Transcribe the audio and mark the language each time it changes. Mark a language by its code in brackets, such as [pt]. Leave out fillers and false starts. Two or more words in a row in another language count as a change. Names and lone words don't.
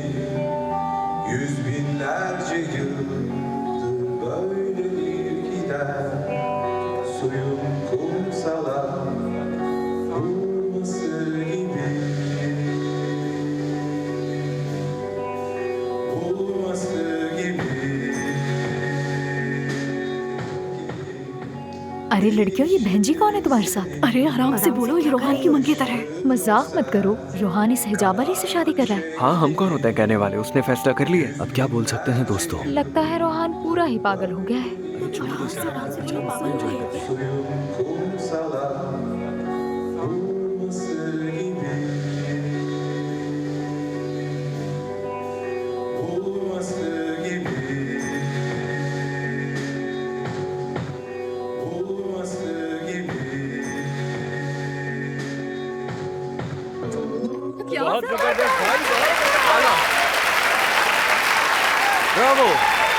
[tr] Yüz binlerce yıldır böyle bir gider. Suyun kumsala vurması gibi. Vurması gibi. [hi] अरे लड़कियों, ये बहन जी कौन है तुम्हारे साथ? अरे आराम से बोलो, ये रोहान की मंगेतर है। मजाक मत करो, रोहान इस हिजाब वाली से शादी कर रहा है। हाँ, हम कौन होते हैं कहने वाले? उसने फैसला कर लिया। अब क्या बोल सकते हैं दोस्तों। लगता है रोहान पूरा ही पागल हो गया है। [tr] Suyun kumsala vurması gibi. Vurması gibi. Vurması gibi. [hi] बहुत जबरदस्त भाई, बहुत ब्रावो।